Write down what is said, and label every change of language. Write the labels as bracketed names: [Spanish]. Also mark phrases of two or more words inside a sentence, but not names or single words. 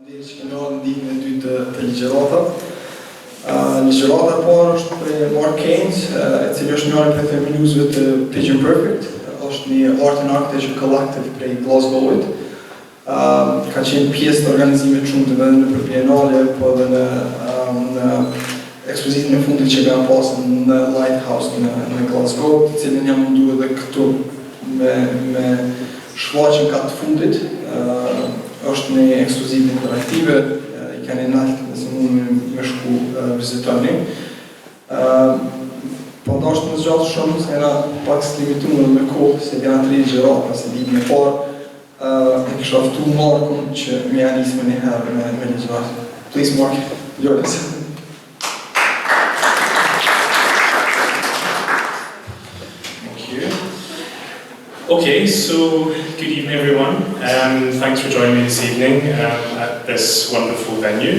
[Albanian] Ligjërata e parë është për Marc Cairns, e cili është njëri prej themeluesve të Pidgin Perfect, është një [English] art and architecture collective [Albanian] prej Glasgow-it. Ka qenë pjesë të organizimit shumë të vende në bienale, po edhe në ekspozitën e fundit që kanë pasur në Lighthouse në Glasgow, të cilin jam mundu edhe këtu me shfaqjen të fundit. Është një ekspozitë interaktive, i kanë nalt nëse mund me shku vizitoni. Po ndoshta në zgjatë shumë se jena pak limituar me kohë, se janë 3 ligjërata, se ditën e parë e kisha ftuar Markun që më ia nisë një herë me ligjërat. [English] Please Mark, yours. Okay, so good evening everyone. Thanks for joining me this evening at this wonderful venue.